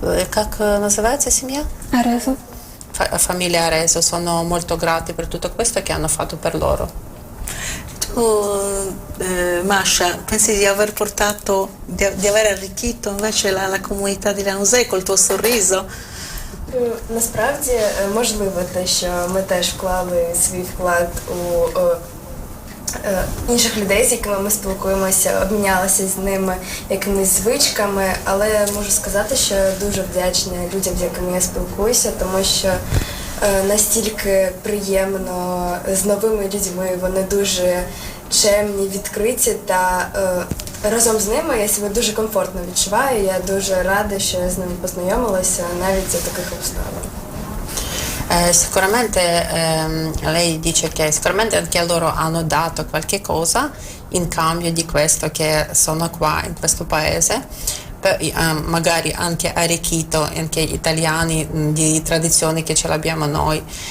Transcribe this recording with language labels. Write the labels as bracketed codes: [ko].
[ru] Как называется семья? Арезу. [it] Famiglia Areso, sono molto grati per tutto questo che hanno fatto per loro. Tu, Masha, pensi di aver portato, di aver arricchito invece la comunità di Lanusei col tuo sorriso? [uk] Насправді, можливо, те, що ми теж вклали свій вклад у інших людей, з якими ми спілкуємося, обмінялися з ними якимись звичками, але можу сказати, що я дуже вдячна людям, з якими я спілкуюся, тому що настільки приємно з новими людьми, вони дуже чемні, відкриті та разом з ними я себе дуже комфортно відчуваю, я дуже рада, що я з ними познайомилася навіть за таких обставин. [it] Sicuramente lei dice che sicuramente anche loro hanno dato qualche cosa in cambio di questo che sono qua in questo paese, magari anche arricchito anche italiani di tradizioni che ce l'abbiamo noi.